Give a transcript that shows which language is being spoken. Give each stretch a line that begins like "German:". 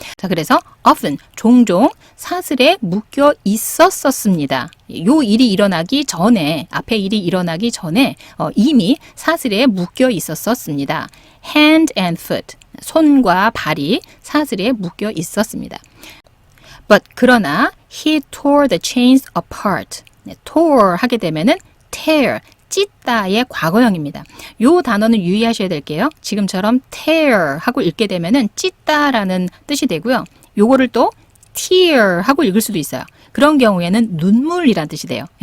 Korean: 자, 그래서 often, 종종 사슬에 묶여 있었습니다. 요 일이 일어나기 전에, 앞에 일이 일어나기 전에 이미 사슬에 묶여 있었습니다.
English: hand and foot,
Korean: 손과 발이 사슬에 묶여 있었습니다.
English: But
Korean: 그러나
English: he tore the chains apart.
Korean: tore 하게 되면은 tear, 찢다의 과거형입니다. 요 단어는 유의하셔야 될게요. 지금처럼 tear 하고 읽게 되면은 찢다라는 뜻이 되고요. 요거를 또 tear 하고 읽을 수도 있어요. 그런 경우에는 눈물이란 뜻이 돼요.